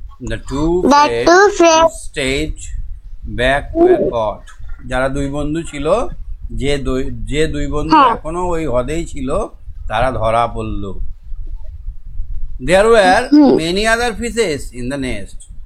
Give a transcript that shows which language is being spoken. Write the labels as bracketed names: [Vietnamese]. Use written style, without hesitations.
[English] The two friends stayed back were caught. [Bangla] যারা দুই বন্ধু ছিল, যে দুই বন্ধু এখনো ওই হ্রদেই ছিল, তারা ধরা পড়ল। [English] There were many other fishes in the nest.